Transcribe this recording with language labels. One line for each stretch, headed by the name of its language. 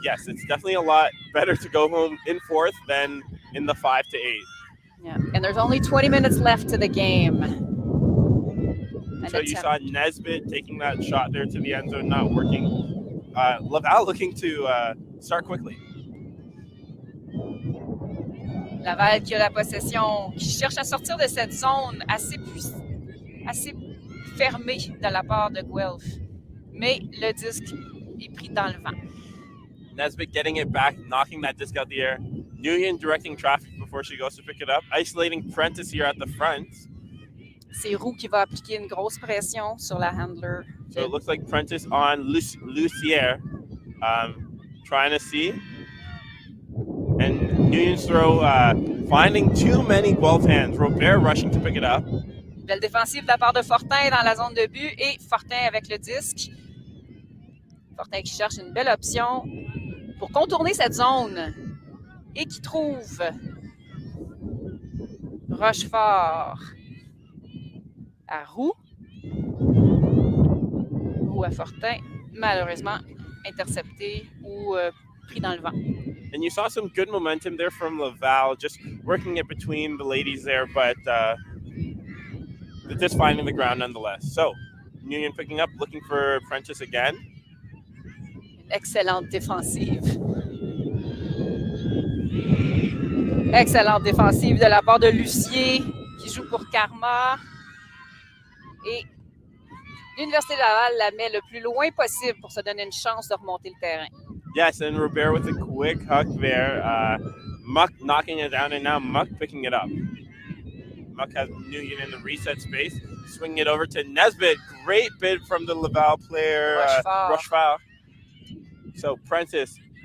English: yes, it's definitely a lot better to go home in fourth than in the 5-8. Yeah, and there's only 20 minutes left to the game. So you saw Nesbitt taking that shot there to the end zone, not working. Laval looking to start quickly.
French: Laval qui a la possession, qui cherche à sortir de cette zone assez fermée de la part de Guelph. Mais le disque est pris dans le vent.
English: Nesbitt getting it back, knocking that disc out the air. Nguyen directing traffic before she goes to pick it up. Isolating Prentice here at the front.
French: C'est Roux qui va appliquer une grosse pression sur la handler.
English: So it looks like Prentice on Lucier, trying to see. And Nguyen's throw finding too many Guelph hands. Robert rushing to pick it up.
French: Belle défensive de la part de Fortin dans la zone de but et Fortin avec le disque. Fortin qui cherche une belle option pour contourner cette zone et qui trouve Rochefort à Roux. Roux à Fortin, malheureusement intercepté ou pris dans le vent.
English: And you saw some good momentum there from Laval, just working it between the ladies there, but just finding the ground nonetheless. So, Nguyen picking up, looking for Prentice again.
French: Une excellente défensive. Excellente défensive de la part de Lucier, qui joue pour Karma. Et l'Université de Laval la met le plus loin possible pour se donner une chance de remonter le terrain.
English: Yes, and Robert with a quick hook there. Muck knocking it down, and now Muck picking it up. Muck has Nguyen in the reset space. Swinging it over to Nesbitt. Great bid from the Laval player, Rochefort. So Prentice